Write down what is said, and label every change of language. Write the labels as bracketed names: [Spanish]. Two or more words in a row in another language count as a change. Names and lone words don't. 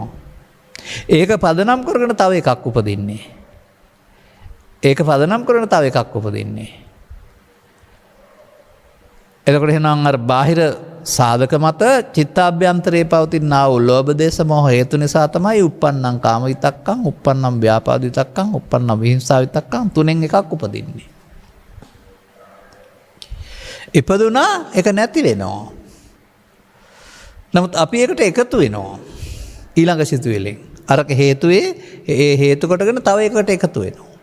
[Sinhala] ඒක පදනම් කරගෙන තව එකක් උපදින්නේ. ඒක පදනම් කරගෙන තව එකක් උපදින්නේ. එතකොට එහෙනම් අර බාහිර සාධක මත චිත්තාභ්‍යන්තරයේ පවතිනා වූ ලෝභ දේශ මොහ හේතු නිසා තමයි [Pali] uppannam කාම විතක්කං, uppannam ව්‍යාපාද විතක්කං, uppannam විහිංසා විතක්කං [Sinhala] තුනෙන් එකක් උපදින්නේ. ඉපදුනා ඒක නැති වෙනවා. නමුත් අපි ඒකට එකතු වෙනවා. ඊළඟ සිතුවිල්ලෙන් අරක හේතුවේ ඒ හේතු කොටගෙන තව එකකට එකතු වෙනවා.